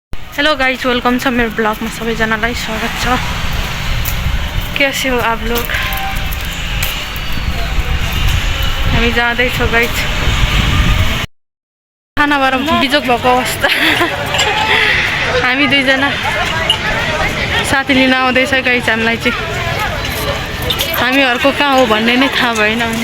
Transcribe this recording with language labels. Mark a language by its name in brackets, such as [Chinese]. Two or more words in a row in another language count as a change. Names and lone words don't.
[English] hello guys, welcome [Nepali] छ मेरो ब्लगमा सबैजनालाई स्वागत छ। [Hindi] कैसे हो आप लोग? [Nepali] हामी जाँदैछौँ गाइज। खानाबाट बिजोक भएको अवस्था। हामी दुईजना साथी लिन आउँदैछ गाइज। हामीलाई चाहिँ हामीहरूको कहाँ हो भन्ने नै थाहा भएन।